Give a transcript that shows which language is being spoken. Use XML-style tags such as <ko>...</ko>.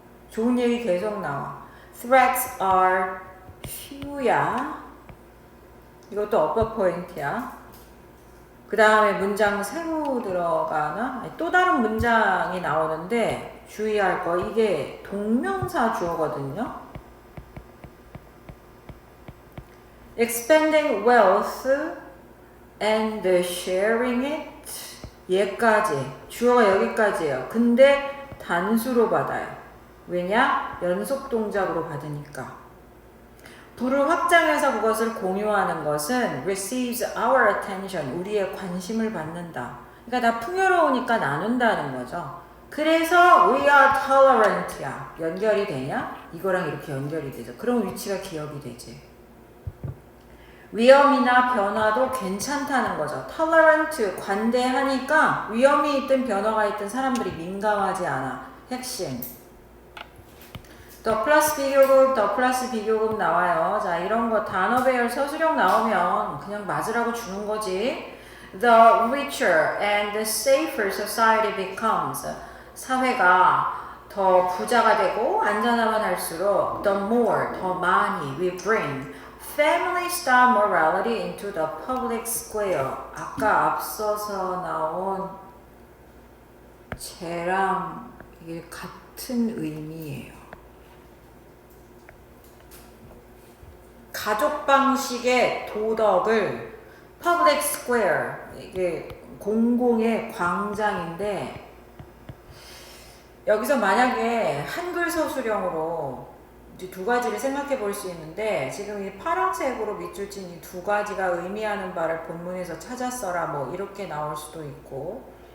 <ko>좋은 얘기 계속 나와.</ko> <en>Threats are few</en> <ko>야. 이것도 upper point야. 그 다음에 문장 새로 들어가나? 아니, 또 다른 문장이 나오는데 주의할 거 이게 동명사 주어거든요.</ko> <en>Expanding wealth and sharing it.</en> <ko>얘까지. 주어가 여기까지예요. 근데 단수로 받아요. 왜냐? 연속 동작으로 받으니까. 부를 확장해서 그것을 공유하는 것은</ko> <en>receives our attention,</en> <ko>우리의 관심을 받는다. 그러니까 나 풍요로우니까 나눈다는 거죠. 그래서</ko> <en>we are tolerant야.</en> <ko>연결이 되냐? 이거랑 이렇게 연결이 되죠. 그럼 위치가 기억이 되지. 위험이나 변화도 괜찮다는 거죠. tolerant, 관대하니까 위험이 있든 변화가 있든 사람들이 민감하지 않아. 핵심. 더 플러스 비교급, 더 플러스 비교급 나와요. 자, 이런 거 단어 배열 서술형 나오면 그냥 맞으라고 주는 거지.</ko> <en>The richer and the safer society becomes.</en> <ko>사회가 더 부자가 되고 안전하면 할수록</ko> <en>the more,</en> <ko>더 많이</ko> <en>we bring family style morality into the public square.</en> <ko>아까 앞서서 나온 쟤랑 이게 같은 의미예요. 가족 방식의 도덕을 public square, 이게 공공의 광장인데 여기서 만약에 한글 서술형으로 이제 두 가지를 생각해 볼 수 있는데 지금 이 파란색으로 밑줄 친 이 두 가지가 의미하는 바를 본문에서 찾았어라 뭐 이렇게 나올 수도 있고</ko>